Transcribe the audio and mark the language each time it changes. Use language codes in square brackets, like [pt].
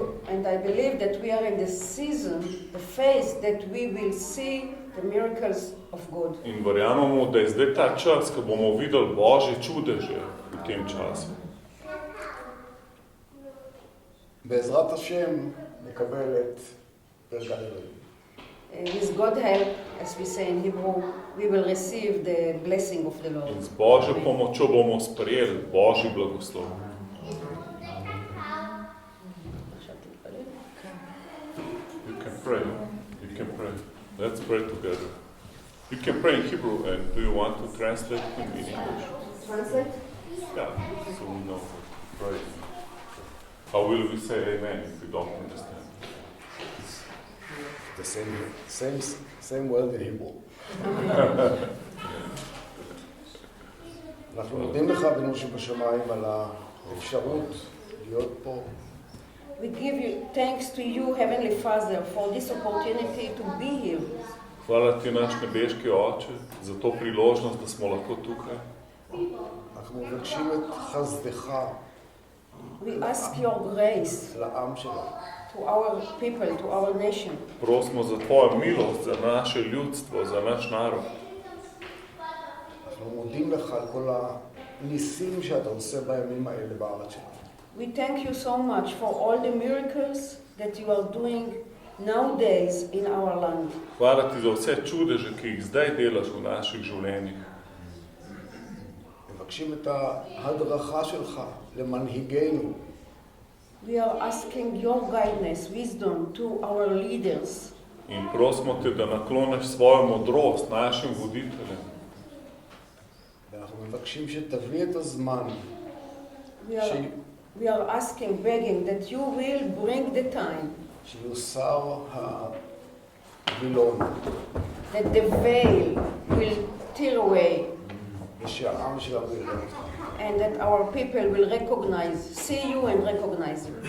[en] And I believe that we are in the season, the phase that we will see the miracles of God. [sl] In verjamemo, da je zdaj ta čas, ko bomo videli Božje čudeže v tem času. [he] בעזרת השם נקבל את ברכת אלוהים. [en] With God's help, as we say in Hebrew, we will receive the blessing of the Lord. [sl] In z Božjo pomočjo bomo sprejeli Božji blagoslov. [en] You can pray. Let's pray together. You can pray in Hebrew, and do you want to translate in English? Translate? Yeah, so we know. Pray. How will we say amen if we don't understand? The same word in Hebrew. [he] אנחנו מודים לך אבינו שבשמיים על האפשרות להיות פה. [en] We give you thanks to you, Heavenly Father, for this opportunity to be here. [sl] Hvala ti, naš nebeški Oče, za to priložnost, da smo lahko tukaj. [he] אנחנו מבקשים את חסדך [en] We ask your grace [he] לעם שלנו. [en] to our people, to our nation. [sl] Prosimo za tvojo milost, za naše ljudstvo, za naš narod. [he] אנחנו מודים לך על כל הניסים שאתה עושה בימים האלה בארץ שלנו. [en] We thank you so much for all the miracles that you are doing nowadays in our land. [sl] Hvala ti za vse čudeže, ki jih zdaj delaš v naših življenjih. [he] מבקשים את ההדרכה שלך למנהיגינו. [en] We are asking your guidance, wisdom to our leaders. [sl] In prosimo te, da nakloniš svojo modrost našim voditeljem. [he] ואנחנו מבקשים שתביא את הזמן. [en] We are asking, begging that you will bring the time. [he] שיוסר הווילון. [en] That the veil will tear away. [he] ושהעם העם שלנו יראה אותך. [en] and that our people will see you and recognize you.